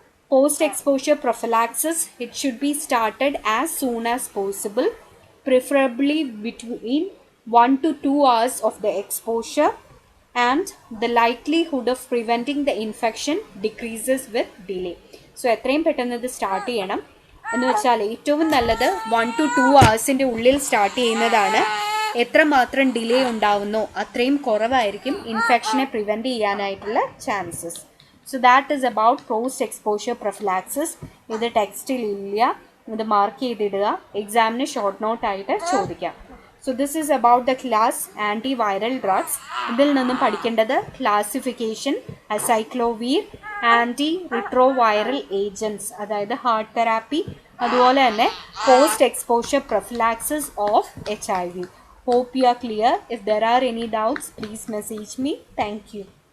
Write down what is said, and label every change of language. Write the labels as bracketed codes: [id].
[en] Post-exposure prophylaxis, it should be started as soon as possible, preferably between 1 to 2 hours of the exposure, and the likelihood of preventing the infection decreases with delay. [ml] So എത്രയും പെട്ടെന്ന് ഇത് start ചെയ്യണം എന്ന് വെച്ചാൽ ഏറ്റവും നല്ലത് [en] 1 to 2 hours [ml] ഉള്ളിൽ start ചെയ്യുന്നതാണ്. എത്രമാത്രം ഡിലേ ഉണ്ടാവുന്നോ അത്രയും കുറവായിരിക്കും ഇൻഫെക്ഷനെ പ്രിവെൻറ്റ് ചെയ്യാനായിട്ടുള്ള chances. [en] So that is about post-exposure prophylaxis. [ml] ഇത് ടെക്സ്റ്റിൽ ഇല്ല, ഇത് മാർക്ക് ചെയ്തിടുക, എക്സാമിന് ഷോർട്ട് നോട്ട് ആയിട്ട് ചോദിക്കാം. [en] So this is about the class antiviral drugs. [ml] ഇതിൽ നിന്നും പഠിക്കേണ്ടത് ക്ലാസിഫിക്കേഷൻ, അസൈക്ലോവീർ, ആൻറ്റി റിട്രോവൈറൽ ഏജൻറ്റ്സ് അതായത് ഹാർട്ട് തെറാപ്പി, അതുപോലെ തന്നെ post exposure prophylaxis of HIV. [en] Hope you are clear. If there are any doubts, please message me. Thank you.